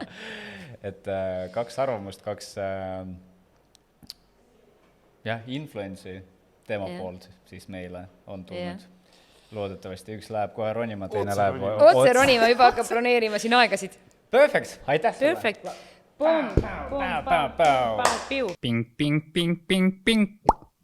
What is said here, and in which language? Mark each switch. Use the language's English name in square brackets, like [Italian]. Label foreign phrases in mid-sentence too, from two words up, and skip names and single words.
[Estonian] Et 2 arvamust, 2 influence'i teema poolt siis meile on tulnud. Loodetavasti üks läheb kohe ronima, teine läheb otse ronima, juba hakkab broneerima siin aegasid. Perfect, aitäh sulle. Perfect. Pum, pum, pum, pum, pum, pum. Ping, ping, ping, ping, ping.